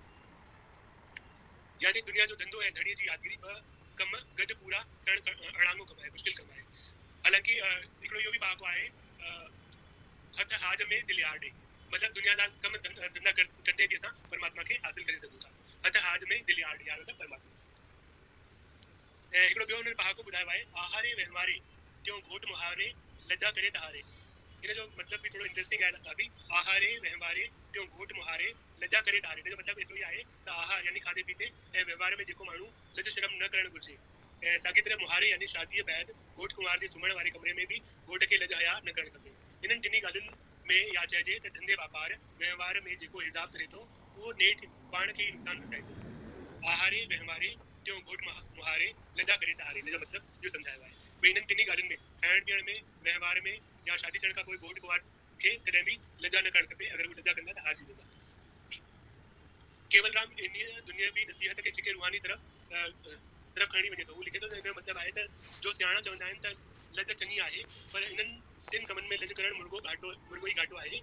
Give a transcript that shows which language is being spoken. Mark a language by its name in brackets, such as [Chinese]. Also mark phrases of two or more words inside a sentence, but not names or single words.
[Sindhi] यानी दुनिया जो धंधो ऐं धणीअ जी यादगिरी ॿ कम गॾु पूरा करणु अणांगो कमु आहे, मुश्किल कमु आहे। हालांकि हिकिड़ो इहो बि पहाको आहे हथ हाज में दिलि यार ॾे, मतिलबु दुनिया जा कम धंधा कंदे बि असां परमात्मा खे हासिल करे सघूं था। हथ हाज में दिलि यार ॾे, यार मतिलबु परमात्मा। ऐं हिकिड़ो ॿियो हुननि पहाको ॿुधायो आहे आहारे वहिंवारे त्यों घोट मुहारे लज्जा करे तहारे। इन जो मतिलबु बि थोरो इंट्रस्टिंग आहे काफ़ी। आहारे वहिंवारे त्यों घोट मुहारे लज्जा करे तहारे। इन जो मतिलबु एतिरो ई आहे त आहार यानी खाधे पीते ऐं वहिंवार में जेको माण्हू लज शर्म न करणु घुरिजे, ऐं साॻी तरह मुहारे यानी शादीअ बैदि घोट कुंवार जे सुम्हण वारे कमरे में बि घोट खे लज हया न करणु खपे। इन्हनि टिनी ॻाल्हियुनि में या चइजे त धंधे वापार वहिंवार में जेको हिसाब करे थो उहो नेठि पाण खे ई नुक़सानु रसाए थो। आहारे वहिंवारे त्यों घोट मुहारे लज्जा करे तहारे, इन जो मतिलबु इहो सम्झायो आहे। भई इन्हनि टिनी ॻाल्हियुनि में खाइण पीअण में, वहिंवार में या शादी थियण खां पोइ घोट कुंवार खे कॾहिं बि लज्जा न करणु खपे। अगरि उहे लज्जा कंदा त हारजी वेंदा। केवलराम इन दुनियावी नसीहत खे जेके रूहानी तरफ़ खणी वञे थो, उहो लिखे थो त इन जो मतिलबु आहे त जो सियाणा चवंदा आहिनि त लज चङी आहे, पर इन्हनि टिनि कमनि में लज करणु मुर्गो ई घाटो आहे।